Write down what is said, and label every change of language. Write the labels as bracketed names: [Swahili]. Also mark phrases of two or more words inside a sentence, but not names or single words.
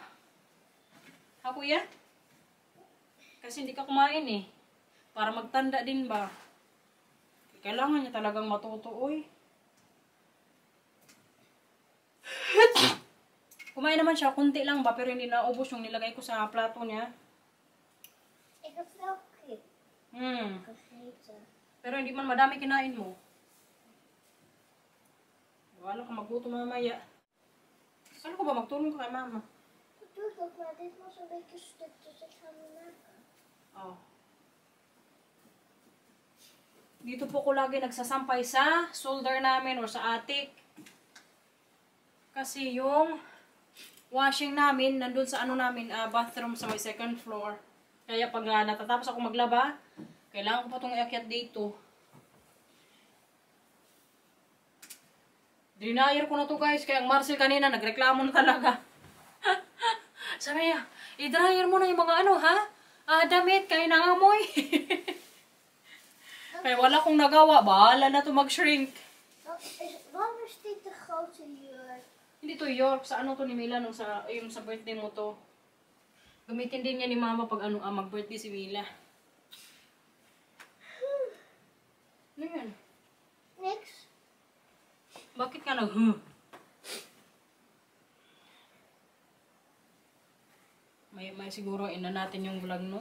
[Filipino] Ha, kuya? Kasi hindi ka kumain eh. Para magtanda din ba? Kailangan niya talagang matuto, uy. Kumain naman siya, kunti lang ba, pero hindi naubos yung nilagay ko sa plato niya. [Dutch] Ik heb wel kip gegeten. [Filipino] Pero hindi man madami kinain mo. Wala ka magutom mamaya. Saan ko ba magtulong ka kay mama? [Dutch] Dat doe ik ook, maar dit was een beetje stuk, dus ik ga hem maken. Oh. [Filipino] Dito po ko lagi nagsasampay sa solder namin or sa attic. Kasi yung washing namin nandun sa ano namin, bathroom sa may [English] second floor. [Filipino] Kaya pag natatapos ako maglaba, kailangan ko pa itong iakyat dito. Dinayer ko na to guys, kaya ang Marcel kanina nagreklamo na talaga. Sabi niya, i-dryer mo na yung mga ano ha? Damit, kaya nangamoy. Kaya wala kong nagawa, bahala na to mag-shrink. [Dutch] Waarom is dit de grote jurk? [Filipino] Hindi to York, sa ano to ni Mila nung yung sa birthday mo to. Gamitin din niya ni mama pag ano, mag-birthday si Mila. Ano yun? [Dutch] Niks. [Filipino] Bakit ka nag May siguro ina natin yung vlog no.